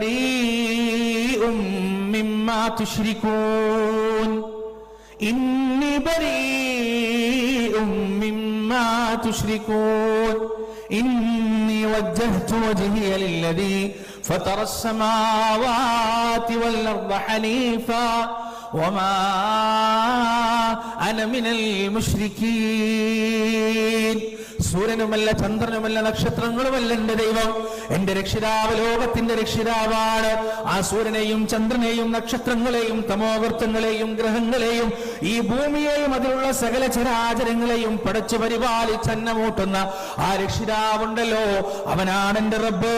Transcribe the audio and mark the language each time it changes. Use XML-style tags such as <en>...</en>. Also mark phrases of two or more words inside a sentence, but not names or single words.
<ar>بريء مما تشركون إني بريء مما تشركون إني وجهت وجهي للذي فطر السماوات والأرض حنيفا وما أنا من المشركين.</ar> <ml>സൂര്യനുമല്ല ചന്ദ്രനുമല്ല നക്ഷത്രങ്ങളുമല്ല എന്റെ ദൈവം, എന്റെ രക്ഷിതാവ് ലോകത്തിന്റെ രക്ഷിതാവാണ്. ആ സൂര്യനെയും ചന്ദ്രനെയും നക്ഷത്രങ്ങളെയും തമോവർത്തങ്ങളെയും ഗ്രഹങ്ങളെയും ഈ ഭൂമിയെയും അതിലുള്ള സകല ചരാചരങ്ങളെയും പടച്ചു പരിപാലിച്ച് അന്നമൂട്ടുന്ന ആ രക്ഷിതാവുണ്ടല്ലോ, അവനാണ് എന്റെ റബ്ബ്.</ml>